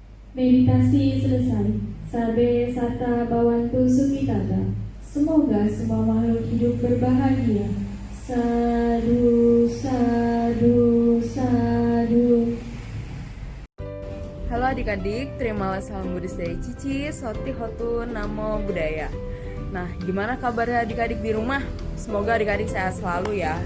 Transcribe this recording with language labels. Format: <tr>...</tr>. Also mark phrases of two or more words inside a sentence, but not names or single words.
<id>Meditasi selesai.</id> <pi>Sabe sata bawantu sukitata.</pi> <id>Semoga semua makhluk hidup berbahagia.</id> <pi>Sadu, sadu, sadu.</pi> <id>Halo adik-adik, terimalah salam Buddhis dari Cici,</id> <pi>Soti Hotu, Namo Buddhaya.</pi> <id>Nah, gimana kabarnya adik-adik di rumah? Semoga adik-adik sehat selalu ya.</id>